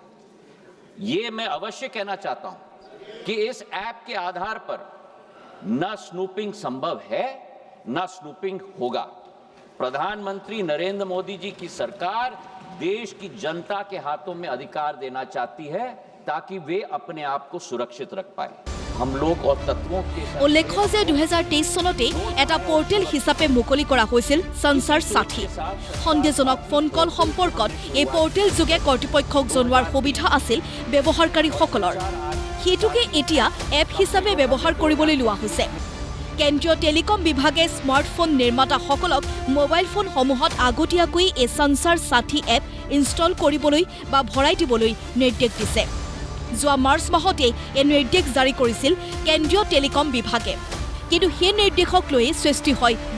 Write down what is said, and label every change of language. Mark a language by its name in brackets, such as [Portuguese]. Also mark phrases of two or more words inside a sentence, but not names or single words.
[Hindi] ये मैं अवश्य कहना चाहता हूं कि इस ऐप के आधार पर न स्नूपिंग संभव है, न स्नूपिंग होगा। प्रधानमंत्री नरेंद्र मोदी जी की सरकार देश की जनता के हाथों में अधिकार देना चाहती है ताकि वे अपने आप को सुरक्षित रख पाए। हम लोग और तत्वों के [Assamese] উল্লেখ্য যে 2023 চনতে এটা পোর্টেল হিচাপে মুকলি কৰা হৈছিল সঞ্চাৰ সাথী সন্দেহজনক ফোন কল সম্পৰ্কত এই পোর্টেল যোগে কৰ্তৃপক্ষক জনোৱাৰ সুবিধা আছিল ব্যৱহাৰকাৰীসকলৰ হেতুকে এতিয়া এপ হিচাপে ব্যৱহাৰ কৰিবলৈ লোৱা হৈছে কেন্দ্ৰীয় টেলিকম বিভাগে স্মাৰ্টফোন নিৰ্মাতাসকলক মোবাইল ফোনসমূহত আগতীয়াকৈ এই সঞ্চাৰ সাথী এপ ইনষ্টল কৰিবলৈ বা ভৰাই দিবলৈ নিৰ্দেশ দিছে যোৱা মাৰ্চ মাহতে এই নিৰ্দেশ জাৰি কৰিছিল কেন্দ্ৰীয় টেলিকম বিভাগে কিন্তু সেই নিৰ্দেশক লৈ সৃষ্টি হয়